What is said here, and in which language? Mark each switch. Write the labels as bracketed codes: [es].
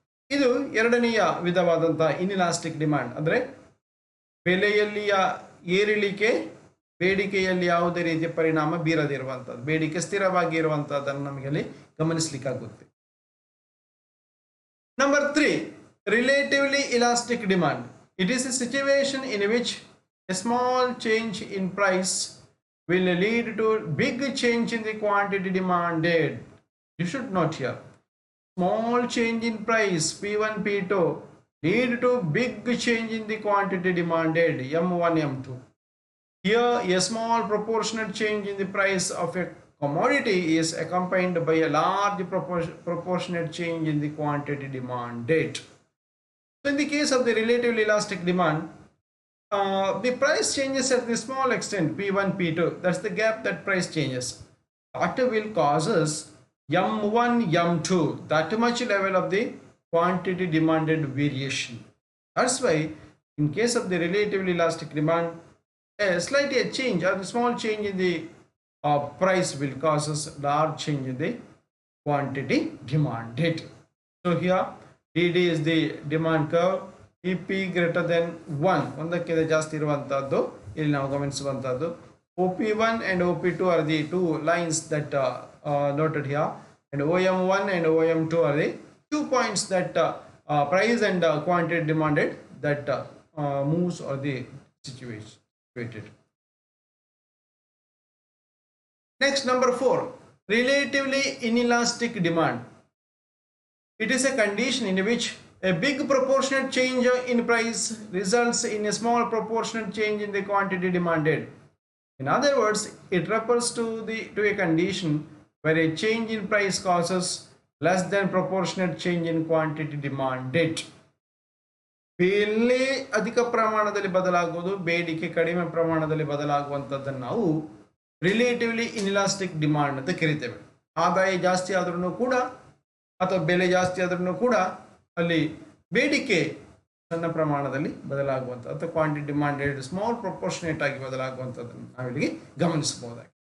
[kn] ಇದು ಎರಡನೆಯ ವಿಧವಾದಂತಹ ಇನ್ಇಲಾಸ್ಟಿಕ್ ಡಿಮಾಂಡ್. ಅಂದರೆ ಬೆಲೆಯಲ್ಲಿಯ ಏರಿಳಿಕೆ ಬೇಡಿಕೆಯಲ್ಲಿ ಯಾವುದೇ ರೀತಿಯ ಪರಿಣಾಮ ಬೀರದಿರುವಂಥದ್ದು, ಬೇಡಿಕೆ ಸ್ಥಿರವಾಗಿ ಇರುವಂತಹದ್ದನ್ನು ನಮಗೆ ಅಲ್ಲಿ ಗಮನಿಸಲಿಕ್ಕಾಗುತ್ತೆ. [en] Number 3, relatively elastic demand. It is a situation in which a small change in price will lead to big change in the quantity demanded. You should note here, small change in price P1 P2 lead to big change in the quantity demanded M1 M2. Here a small proportionate change in the price of a commodity is accompanied by a large proportionate change in the quantity demanded. So in the case of the relatively elastic demand, the price changes at the small extent P1 P2, that's the gap that price changes, that will causes M1 M2, that much level of the quantity demanded variation. That's why in case of the relatively elastic demand, a slight change or the small change in the price will causes large change in the quantity demanded. So here DD is the demand curve. EP greater than 1, [kn] ಒಂದಕ್ಕಿಂತ ಜಾಸ್ತಿ ಇರುವಂತಹದ್ದು ಇಲ್ಲಿ ನಾವು ಗಮನಿಸುವಂತಹದ್ದು. [en] OP1 and OP2 are the two lines that noted here, and OM1 and OM2 are the 2 points that price and quantity demanded that moves or the situated. Next, number 4, relatively inelastic demand. It is a condition in which a big proportionate change in price results in a small proportionate change in the quantity demanded. In other words, it refers to a condition where a change in price causes less than proportionate change in quantity demanded. [kn] ಬೆಲೆ ಅಧಿಕ ಪ್ರಮಾಣದಲ್ಲಿ ಬದಲಾಗುವುದು, ಬೇಡಿಕೆ ಕಡಿಮೆ ಪ್ರಮಾಣದಲ್ಲಿ ಬದಲಾಗುವಂಥದ್ದನ್ನು ನಾವು relatively ಇನ್ಇಲಾಸ್ಟಿಕ್ demand ಅಂತ ಕರಿತೇವೆ. ಆದಾಯ ಜಾಸ್ತಿ ಆದ್ರೂ ಕೂಡ ಅಥವಾ ಬೆಲೆ ಜಾಸ್ತಿ ಆದ್ರೂ ಕೂಡ ಅಲ್ಲಿ ಬೇಡಿಕೆ ಸಣ್ಣ ಪ್ರಮಾಣದಲ್ಲಿ ಬದಲಾಗುವಂಥ ಅಥವಾ [en] quantity demanded small proportionate [kn] ಆಗಿ ಬದಲಾಗುವಂಥದ್ದನ್ನು ನಾವಿಲ್ಲಿಗೆ ಗಮನಿಸಬಹುದಾಗಿದೆ.